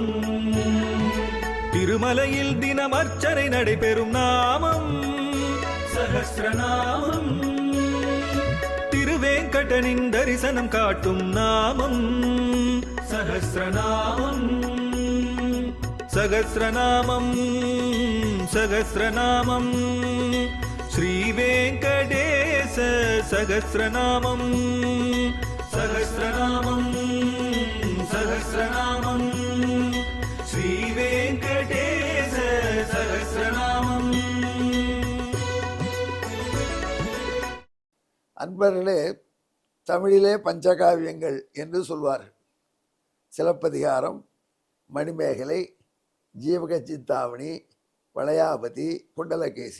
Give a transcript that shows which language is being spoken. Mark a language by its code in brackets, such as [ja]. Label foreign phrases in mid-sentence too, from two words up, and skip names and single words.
[ta] திருமலையில் தினம் அர்ச்சனை நடைபெறும் நாமம் சஹஸ்ரநாமம். திருவேங்கடனின் தரிசனம் காட்டும் நாமம் சஹஸ்ரநாமம். [sa] सहस्रनामं सहस्रनामं श्रीवेङ्कटेश सहस्रनामं सहस्रनामं सहस्रनामं श्रीवेङ्कटेश सहस्रनामं। [ta] அன்பர்களே, தமிழிலே பஞ்சகாவியங்கள் என்று சொல்வார்கள். சிலப்பதிகாரம், மணிமேகலை, ஜீவக சிந்தாமணி, வளையாபதி, குண்டலகேசி.